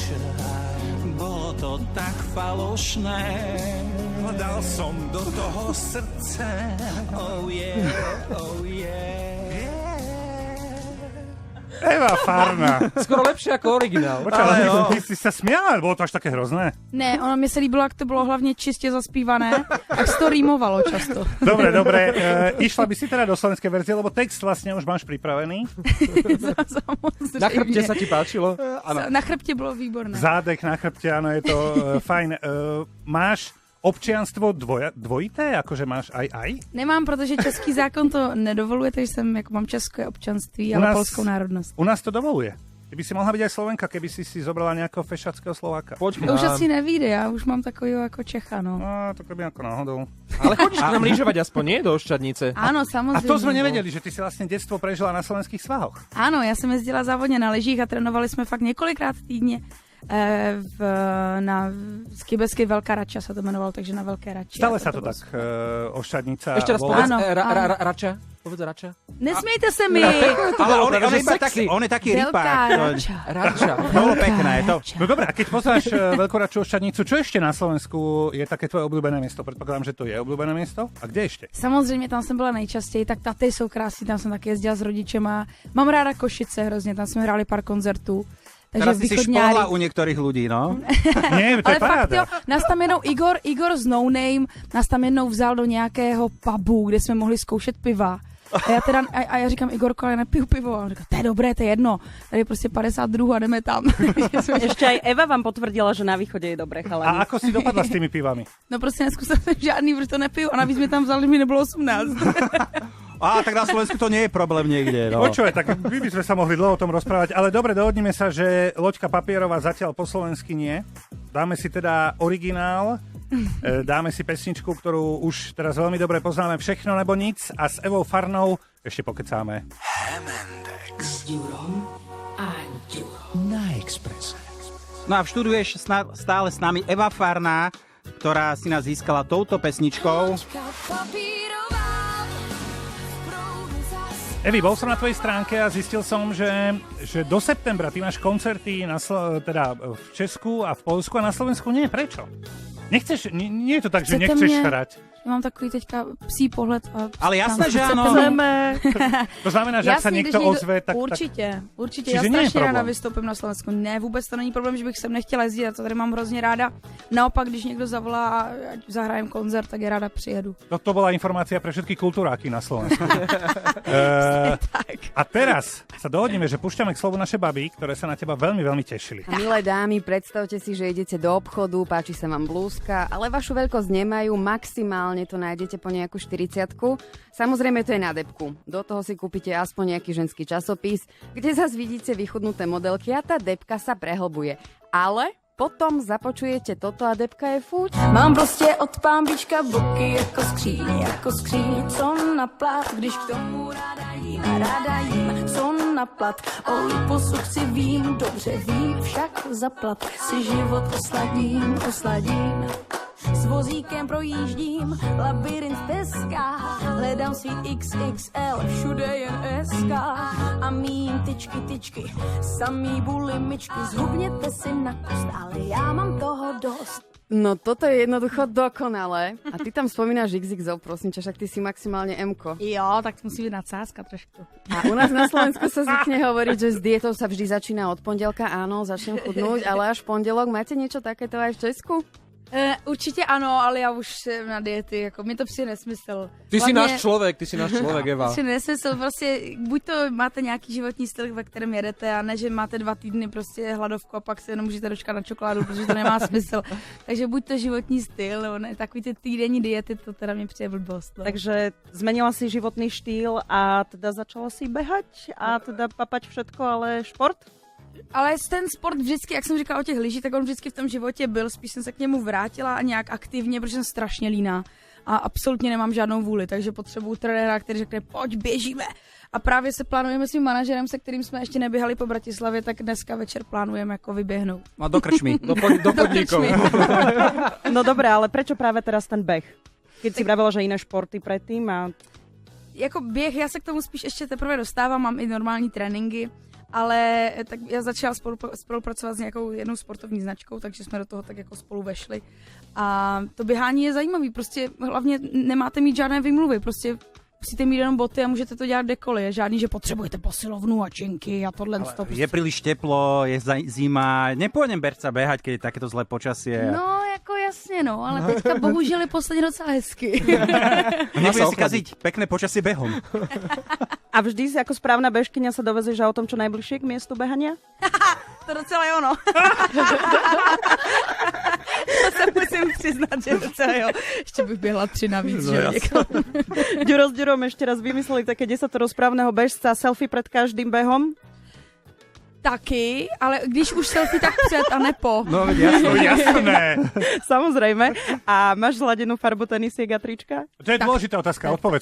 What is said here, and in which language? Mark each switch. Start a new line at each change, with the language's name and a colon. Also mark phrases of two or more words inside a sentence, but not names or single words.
Slovak: Bolo to tak falošné. Dal som do toho srdce.
English: Oh yeah, oh yeah.
Slovak: Eva Farna. Skoro lepšie ako originál. Počúvaj, ty si sa smiala, bolo to až také hrozné.
Czech: Ne, ono mi se líbilo, jak to bylo hlavně čistě zaspívané, tak se to rýmovalo často.
Slovak: Dobre. Išla by si teda do slovenskej verzie, lebo text vlastne už máš pripravený.
Czech: Samozřejmě.
Slovak: Na chrbte sa ti páčilo?
Czech: Na chrbtě bylo výborné.
Slovak: Zádech na chrbte, áno, je to fajn. Máš občianstvo dvojité? Akože máš aj?
Czech: Nemám, protože český zákon to nedovoluje, takže jsem, jako mám české občanství, ale polskou národnost.
Slovak: U nás to dovoluje. Ty by si mohla byť aj Slovenka, keby si zobrala nejakého fešackého Slováka.
Czech: Počkej. To už asi nevíde, já už mám takového jako Čecha, no.
Slovak: No, to keby ako náhodou. Ale chodíš k nám lyžovať aspoň, nie? Do Oščadnice.
Czech: Ano,
Slovak: A
Czech: samozřejmě.
Slovak: to sme nevedeli, že ty si vlastne detstvo prežila na slovenských svahoch.
Czech: Ano, já jsem jezdila závodně na lyžích a trénovali jsme fakt několikrát týdně. Na skibesky Velká Rača se to jmenovalo, takže na Velké Rači.
Slovak: Stále sa to tak Oščadnica Ešte raz volá. povedz, Áno, áno. Rača. Povedz Rača.
Czech: Nesmejte se mi!
Slovak: Ale on je taký Veľká rypák. Rača. Rača. Bolo pekné to. No dobré, a keď poznáš Veľkú Raču Oščadnicu, čo ešte na Slovensku je také tvoje obľúbené miesto? Predpokladám, že to je obľúbené miesto. A kde ešte?
Czech: Samozřejmě tam jsem byla nejčastěji, tak Taty jsou krásný, tam jsem taky jezdila s rodičema. Mám ráda Košice hrozně, tam jsme hráli pár koncertů. Takže
Slovak: Teraz si východňári. špohla u niektorých ľudí, no. Nie, to je
Czech: Ale fakt jo,
Slovak: paráda.
Czech: nás tam jednou Igor z No Name, nás tam jednou vzal do nějakého pubu, kde jsme mohli zkoušet piva. A já teda, a já říkám, Igorko, ale nepiju pivo. A on říká, to je dobré, to je jedno. Tady je prostě 52 a jdeme tam.
Slovak: Ešte aj Eva vám potvrdila, že na východe je dobré, A chalani. ako si dopadla s tými pivami?
Czech: No prostě neskúšala jsem žádný, protože to nepiju. A navíc mi tam vzali, že mi nebylo 18.
Slovak: Tak na Slovensku to nie je problém niekde, no. Počúvaj, tak my by sme sa mohli dlho o tom rozprávať, ale dobre, dohodneme sa, že Loďka papierová zatiaľ po slovensky nie. Dáme si teda originál, dáme si pesničku, ktorú už teraz veľmi dobre poznáme, Všechno nebo nic, a s Evou Farnou ešte pokecáme. Na Expresse. No a v štúdiu je stále s nami Eva Farná, ktorá si nás získala touto pesničkou.
Czech: Loďka papírová v proudu zas.
Slovak: Evi, bol som na tvojej stránke a zistil som, že do septembra ty máš koncerty teda v Česku a v Poľsku a na Slovensku nie. Prečo? Nechceš, nie je to tak, že
Czech: Chcete
Slovak: nechceš
Czech: mě?
Slovak: hrať.
Czech: Já mám takový teďka psí pohled.
Slovak: A Ale jasné, tam že
Czech: chcete
Slovak: áno.
Czech: mě?
Slovak: To znamená, že ak sa
Czech: Jasně,
Slovak: niekto
Czech: když
Slovak: ozve, tak...
Czech: Určitě.
Slovak: Čiže
Czech: Já
Slovak: nie je
Czech: strašně ráda
Slovak: problém.
Czech: vystoupím na Slovensku. Ne, vůbec to není problém, že bych sem nechtěla jezdit, já to tady mám hrozně ráda. Naopak, když někdo zavolá a ať zahrajem koncert, tak je ráda přijedu.
Slovak: Toto bola informácia pre všetky kultúráky na Slovensku. A teraz sa dohodneme, že púšťame k slovu naše baby, ktoré sa na teba veľmi, veľmi tešili. A milé dámy, predstavte si, že idete do obchodu, páči sa vám blúzka, ale vašu veľkosť nemajú, maximálne to nájdete po nejakú 40-ku. Samozrejme to je na debku. Do toho si kúpite aspoň nejaký ženský časopis, kde zase vidíte vychudnuté modelky a tá debka sa prehlbuje. Ale potom započujete toto a debka je fuč.
Czech: Mám prostě od pámbička boky jako skříň, co na plat, když k tomu ráda jím, co na plat, o liposu chci vím, dobře vím, však zaplat si život osladím. S vozíkem projíždím labirint Teska, hledám svít XXL, všude jen SK a mým tyčky, samý bulimičky, zhubněte si na kost, ale já mám toho dost.
Slovak: No toto je jednoducho dokonalé. A ty tam spomínaš XXO, prosím ťa, však ty si maximálne M-ko.
Czech: Jo, tak musí být nadsázka trošku.
Slovak: A u nás na Slovensku sa zvykne hovoriť, že s dietou sa vždy začína od pondelka, áno, začnem chudnúť, ale až v pondelok. Máte niečo takéto aj v Česku?
Czech: Určitě ano, ale já už jsem na diety, jako mi to přijde nesmysl.
Slovak: Ty si
Czech: Hlavně-
Slovak: náš človek, Eva.
Czech: Přijde nesmysl, prostě buď to máte nějaký životní styl, ve kterém jedete, a ne, že máte 2 týdny prostě hladovku a pak se jenom můžete dočkat na čokoládu, protože to nemá smysl. Takže buď to životní styl, nebo ne, takový ty týdenní diety, to teda mě přijde blbost. No.
Slovak: Takže zmenila si životný štýl a teda začala si behať a teda papať všetko, ale šport?
Czech: Ale ten sport vždycky, jak jsem říkala o těch lyžích, tak on vždycky v tom životě byl, spíš jsem se k němu vrátila a nějak aktivně, protože jsem strašně líná a absolutně nemám žádnou vůli, takže potřebuju trenéra, který řekne, pojď, běžíme. A právě se plánujeme s tím manažerem, se kterým jsme ještě neběhali po Bratislavě, tak dneska večer plánujeme jako vyběhnout.
Slovak: No do krčmy. Do podnikov. No dobré, ale prečo práve teraz ten beh? Keď si vravela, že iné športy predtým a...
Czech: Jako běh, já se k tomu spíš ještě teprve dostávám, mám i normální tréninky, ale tak já začala spolupracovat s nějakou jednou sportovní značkou, takže jsme do toho tak jako spolu vešli. A to běhání je zajímavý, prostě hlavně nemáte mít žádné vymluvy, prostě musíte mít jenom boty a můžete to dělat kdekoliv. Je žádný, že potřebujete posilovnu a činky a tohle.
Slovak: Je príliš teplo, je zima, nepôjdem Berca behať, keď je takéto zlé počasie.
Czech: No, jako jasně, no, ale teďka bohužel je posledně docela hezky.
Slovak: Nebude si kaziť pekné počasie behom. A vždy si ako správna bežkyňa sa dovezeš autom čo najbližšie k miestu behania?
Czech: To docela je ono. To se musím přiznat, že docela jo. Ještě bych běhla 3 navíc, No, že
Slovak: jasno. Ďuro s Ďurom ešte raz vymysleli také 10 správneho bežca, selfie pred každým behom.
Czech: Taky, ale když už selfie, tak před a ne po.
Slovak: No jasno. Jasné. Samozrejme. A máš zladenú farbu tenisiek a trička? To je dôležitá otázka, odpovedz